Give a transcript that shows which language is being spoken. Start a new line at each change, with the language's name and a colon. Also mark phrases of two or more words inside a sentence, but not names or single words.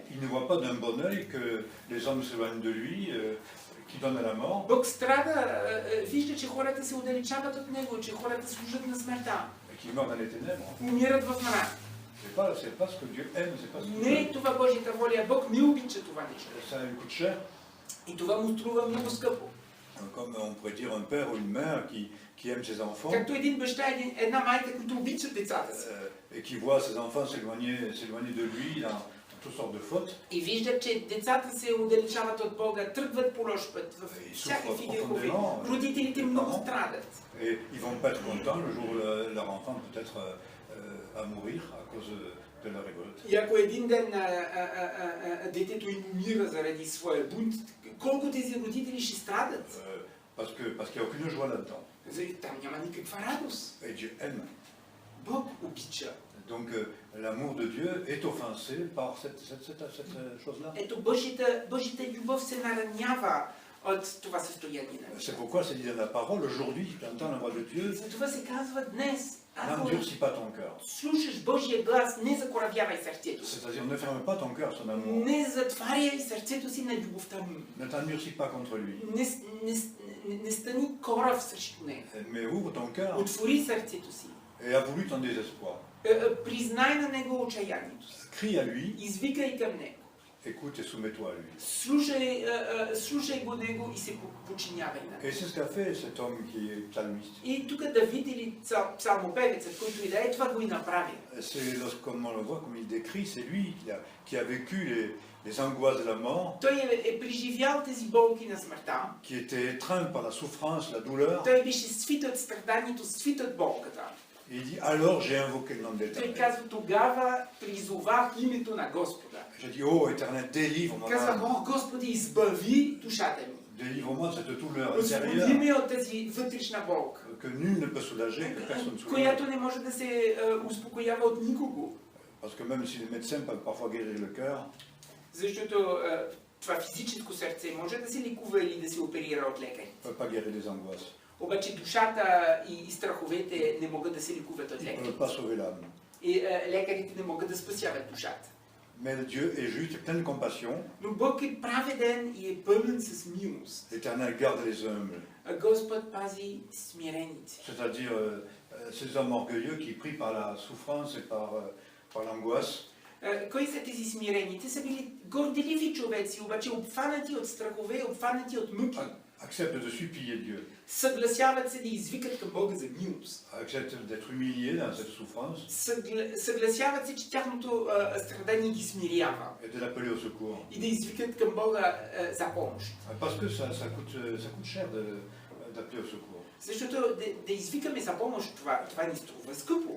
French: Il ne voit pas d'un bon œil que les hommes s'éloignent de lui, qui donnent à la mort.
Bulgarian: Бог страда, вижда, че хората се отдалечават от Него, че хората служат на смъртта.
French: Et qui meurent dans les ténèbres.
Bulgarian: Умират в мрак.
French: C'est pas ce que Dieu aime, c'est pas ce que
Bulgarian: Не
French: Dieu
Bulgarian: е това Божията воля, Бог не обича това нещо.
French: Ça lui coûte cher.
Bulgarian: И това му струва много скъпо.
French: Comme on pourrait dire un père ou une mère qui aime ses enfants
Bulgarian: Както един баща, една майка, които обичат децата си.
French: et qui voit ses enfants s'éloigner de lui dans toutes sortes de fautes.
Bulgarian: И виждат, че децата се отдалечават от Бога, тръгват по лош път, в всякакви грехове. Родителите много страдат.
French: Et ils vont pas être contents le jour où leur enfant peut-être à mourir à cause de la révolte.
Bulgarian: И ако един ден детето им умира заради своя бунт, колко тези родители ще страдат?
French: Parce qu'il n'y a aucune joie là-dedans.
Bulgarian: Там няма никаква радост.
French: Et Dieu aime.
Bulgarian: Бог обича.
French: Donc l'amour de Dieu est offensé par cette chose-là.
Bulgarian: Ето Божията любов се наранява от това състояние.
French: C'est pourquoi c'est dit dans la parole, aujourd'hui, tu entends la voix de Dieu,
Bulgarian: Затова се казва днес, ако
French: n'endurcis pas ton cœur.
Bulgarian: слушаш Божия глас, не закоравявай сърцето си.
French: C'est-à-dire ne ferme pas ton cœur à son amour.
Bulgarian: Не затваряй сърцето си на любовта му.
French: Ne t'endurcis pas contre lui.
Bulgarian: Не стани корав срещу него.
French: Mais ouvre ton cœur
Bulgarian: Отвори сърцето си.
French: et avoue ton désespoir.
Bulgarian: Признай на него отчаянието си.
French: Crie à lui,
Bulgarian: Извикай към него.
French: écoute et soumets-toi à lui.
Bulgarian: Слушай го него и се подчинявай на него.
French: Et c'est ce qu'a fait cet homme qui est psalmiste.
Bulgarian: И тук Давид или псалмопевецът, който и да е, това го и направи.
French: C'est lorsqu'on le voit, comme il décrit, c'est lui qui a vécu les angoisses de la mort,
Bulgarian: Той е преживял тези болки на смъртта.
French: qui était étreint par la souffrance, la douleur.
Bulgarian: Той беше свит от страданието, свит от болката.
French: Et il dit, alors j'ai invoqué le nom de
Bulgarian: Той
French: l'Éternel.
Bulgarian: казва, тогава призовах името на Господа.
French: J'ai dit, oh Éternel, délivre-moi.
Bulgarian: Казва, о, Господи, избави душата ми.
French: Délivre-moi de cette douleur
Bulgarian: Освободи
French: intérieure
Bulgarian: ме от тази вътрешна болка,
French: que nul ne peut soulager, que personne ne soulage.
Bulgarian: която не може да се успокоява от никого.
French: Parce que même si les médecins peuvent parfois guérir le cœur,
Bulgarian: Защото това физическо сърце може да се лекува или да се оперира от лекари.
French: ne peut pas guérir les angoisses.
Bulgarian: Обаче душата и страховете не могат да се лекуват от
French: Il ne
Bulgarian: лекари.
French: peut pas sauver l'âme.
Bulgarian: И лекарите не могат да спасяват душата.
French: Mais Dieu est juste, et plein de compassion.
Bulgarian: Но Бог е праведен и е пълен с милост.
French: L'Éternel garde les humbles,
Bulgarian: Господ пази смирените.
French: c'est-à-dire ces hommes orgueilleux qui prient par la souffrance et par l'angoisse.
Bulgarian: Кои са тези смирени? Те са били горделиви човеци, обаче обхванати от страхове, обхванати от мъки.
French: Acceptent de supplier Dieu,
Bulgarian: Съгласяват се да извикат към Бога за милост.
French: acceptent d'être humiliés dans cette souffrance
Bulgarian: Съгласяват се, че тяхното страдание ги смирява.
French: et de l'appeler au secours.
Bulgarian: И да извикат към Бога за помощ.
French: Parce que ça coûte cher d'appeler au secours.
Bulgarian: Защото да извикаме за помощ, това ни струва скъпо.